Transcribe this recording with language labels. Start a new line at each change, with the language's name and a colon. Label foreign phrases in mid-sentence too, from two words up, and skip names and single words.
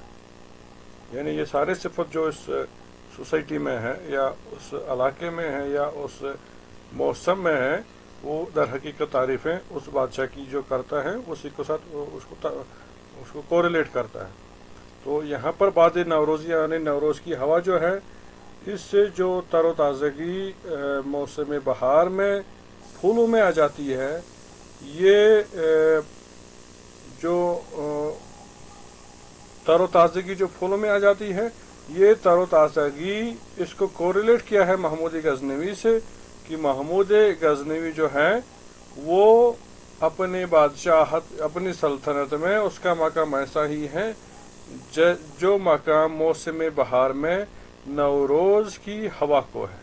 Urdu: یعنی یہ سارے صفت جو اس سوسائٹی میں ہے، یا اس علاقے میں ہے، یا اس موسم میں ہے، وہ در حقیقت تعریفیں اس بادشاہ کی جو کرتا ہے اسی کے ساتھ اس کو کوریلیٹ کرتا ہے۔ تو یہاں پر
Persian: بعد نوروزی
Urdu: یعنی نوروز کی ہوا جو ہے، اس سے جو تر و تازگی موسم بہار میں پھولوں میں آ جاتی ہے، یہ جو تر و تازگی جو پھولوں میں آ جاتی ہے، یہ تر و تازگی اس کو کوریلیٹ کیا ہے محمود غزنوی سے، کہ محمود غزنوی جو ہے وہ اپنی بادشاہت اپنی سلطنت میں اس کا مقام ایسا ہی ہے جو مقام موسم بہار میں نوروز کی ہوا کو ہے۔